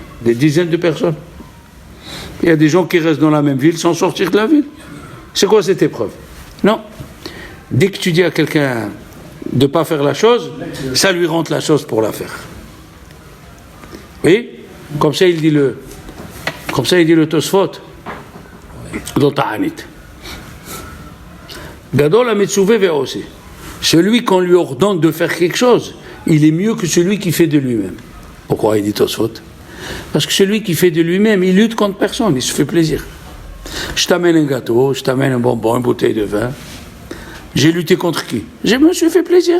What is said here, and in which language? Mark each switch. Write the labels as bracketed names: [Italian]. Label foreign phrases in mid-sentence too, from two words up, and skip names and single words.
[French] Des dizaines de personnes. Il y a des gens qui restent dans la même ville sans sortir de la ville. C'est quoi cette épreuve? Non. Dès que tu dis à quelqu'un de ne pas faire la chose, ça lui rentre la chose pour la faire. Oui? Comme ça il dit le Tosfot. dans Ta'anit. [Hebrew] גדול המצווה ועושה. [French] Celui qu'on lui ordonne de faire quelque chose, il est mieux que celui qui fait de lui-même. Pourquoi il dit Tosfot? Parce que celui qui fait de lui-même, il lutte contre personne, il se fait plaisir. Je t'amène un gâteau, je t'amène un bonbon, une bouteille de vin. J'ai lutté contre qui? Je me suis fait plaisir.